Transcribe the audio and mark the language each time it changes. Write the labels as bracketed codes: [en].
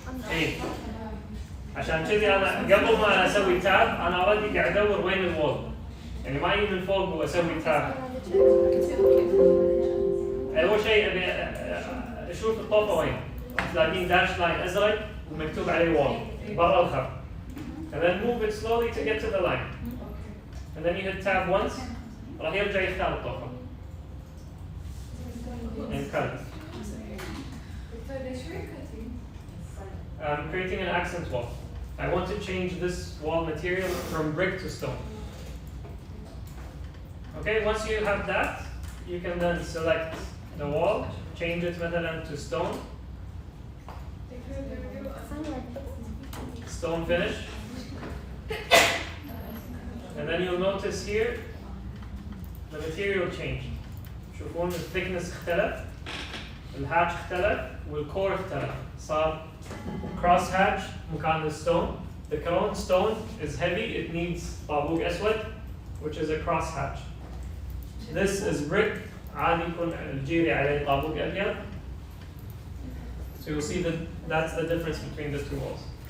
[ar] ايه عشان كذي انا قبل ما اسوي تاب انا اوريدي قاعد ادور وين الوول، يعني ما اجي من فوق واسوي تاب. اول شيء ابي اشوف الطوفه وين، تلاقين داش لاين ازرق ومكتوب عليه وول برا الخط. [en] And then move it slowly to get to the line. And then you hit tab once, [ar] راح يرجع يختار الطوفه. [en] And cut it. I'm creating an accent wall. I want to change this wall material from brick to stone. Okay, once you have that, you can then select the wall, change it مثلا to stone. Stone finish. And then you'll notice here the material changed. [ar] شوفون the thickness اختلف، الهاتش اختلف، والكور اختلف. [en] صار cross hatch مكان stone. The crown stone is heavy, it needs [ar] طابوق أسود, [en] which is a cross hatch. This is brick, [ar] عادي يكون الجيري عليه طابوق أبيض. [en] So you'll see that that's the difference between the two walls.